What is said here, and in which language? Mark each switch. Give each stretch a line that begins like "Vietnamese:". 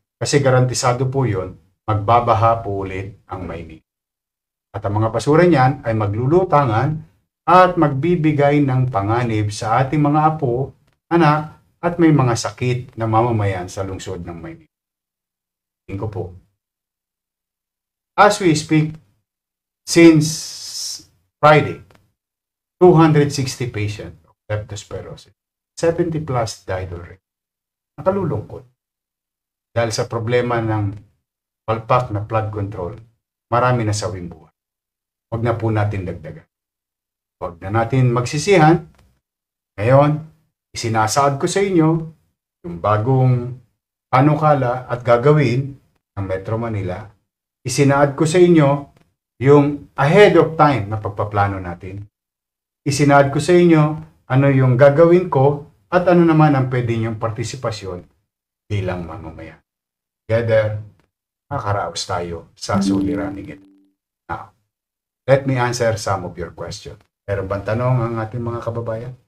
Filipino: Kasi garantisado po yun, magbabaha po ulit ang Maynila. At ang mga basura niyan ay maglulutangan at magbibigay ng panganib sa ating mga apo, anak, at may mga sakit na mamamayan sa lungsod ng Maynila. Tingin ko po.
English: As we speak, since Friday, 260 patients of leptospirosis, 70 plus died already.
Filipino: Nakalulungkot. Dahil sa problema ng palpak na flood control, marami na sawing buhay. Huwag na po natin dagdagan. Huwag na natin magsisihan. Ngayon, isinasaad ko sa inyo yung bagong panukala at gagawin ng Metro Manila. Isinaad ko sa inyo yung ahead of time na pagpaplano natin. Isinaad ko sa inyo ano yung gagawin ko at ano naman ang pwede niyong partisipasyon bilang mamamayan. Together, makakaraos tayo sa suliraning ito.
English: Now, let me answer some of your questions.
Filipino: Meron bang tanong ang ating mga kababayan?